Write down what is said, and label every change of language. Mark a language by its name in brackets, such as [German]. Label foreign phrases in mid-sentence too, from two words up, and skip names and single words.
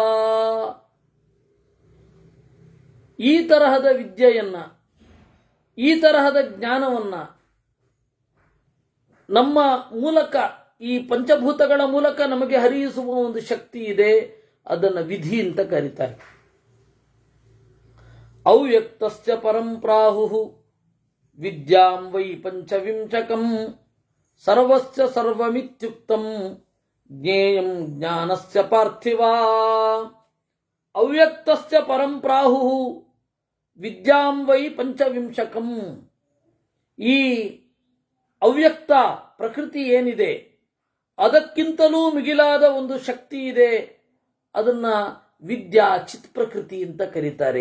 [Kannada] ಈ ತರಹದ ವಿದ್ಯೆಯನ್ನ, ಈ ತರಹದ ಜ್ಞಾನವನ್ನ ನಮ್ಮ ಮೂಲಕ, ಈ ಪಂಚಭೂತಗಳ ಮೂಲಕ ನಮಗೆ ಹರಿಯಿಸುವ ಒಂದು ಶಕ್ತಿ ಇದೆ. ಅದನ್ನು ವಿಧಿ ಅಂತ ಕರೀತಾರೆ. [Sanskrit] ಅವ್ಯಕ್ತಸ್ಯ ಪರಂ ಪ್ರಾಹುಃ ವಿದ್ಯಾಂ ವೈ ಪಂಚವಿಂಶಕಂ ಸರ್ವಸ್ಯ ಸರ್ವಮಿತ್ಯುಕ್ತಂ ಜ್ಞೇಯಂ ಜ್ಞಾನಸ್ಯ ಪಾರ್ಥಿವ. ಅವ್ಯಕ್ತಸ್ಯ ಪರಂ ಪ್ರಾಹುಃ. ವಿದ್ಯಾಂ ವೈ ಪಂಚವಿಂಶಕಂ. [Kannada] ಈ ಅವ್ಯಕ್ತ ಪ್ರಕೃತಿ ಏನಿದೆ ಅದಕ್ಕಿಂತಲೂ ಮಿಗಿಲಾದ ಒಂದು ಶಕ್ತಿ ಇದೆ, ಅದನ್ನ ವಿದ್ಯಾ ಚಿತ್ ಪ್ರಕೃತಿ ಅಂತ ಕರೀತಾರೆ.